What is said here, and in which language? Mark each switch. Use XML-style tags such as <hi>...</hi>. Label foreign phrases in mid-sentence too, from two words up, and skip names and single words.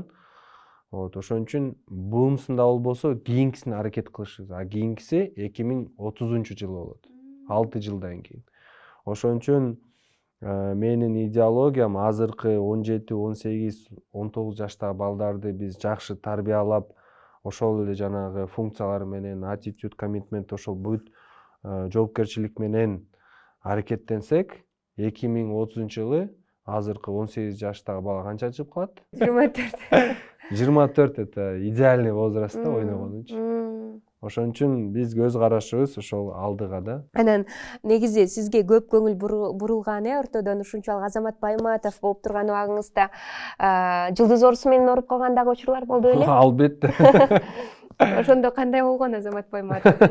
<ky>Ошон үчүн буунусунда болбосо кийинкисине аракет кылышыбыз. Кийинкиси 2030-жылы болот. 6 жылдан кийин. Ошон үчүн менин идеологиям азыркы 17, 18, 19 жаштагы балдарды биз жакшы тарбиялап, ошол эле жанагы функциялар менен,</ky> <en>attitude, commitment,</en> <ky>ошол бүт жоопкерчилик менен аракеттенсек, 2030-жылы азыркы 18 жаштагы бала канча чыгып калат? 24.</ky> <ru>24 это идеальный возраст да</ru> <ky>ойногон үчүн. Ошон үчүн биз көз карашыбыз ошол алдыга да. Анан негизи сизге көп көңүл бурулган ортодон ушунчалык Азамат Байматов болуп турган убагыңызда Жылдыз Орусу менен ооруп калган дагы учурлар болду беле? Албетте. Ошондо кандай болгон Азамат Байматов?</ky>